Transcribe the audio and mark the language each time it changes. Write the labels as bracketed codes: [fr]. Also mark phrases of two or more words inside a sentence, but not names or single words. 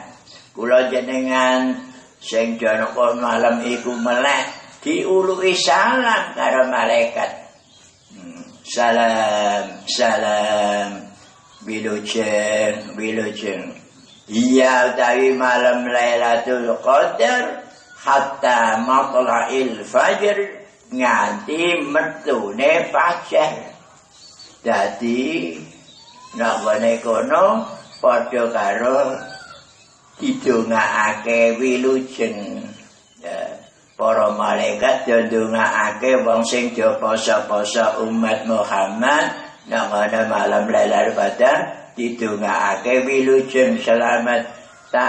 [jv] Kula jenengan sing dina malam iku meleh diuluhi salam karo malaikat. Salam, salam Wilujeng. Iya utawi malam Lailatul Qadar [ar] حتى مطلع الفجر [jv] nganti metune fajar. Dadi nek ngene kono padha karo didongaake wilujeng. Para malaikat ndongaake wong sing poso-poso umat Muhammad nang ana malam Lailatul Qadar didongaake wilujeng selamat.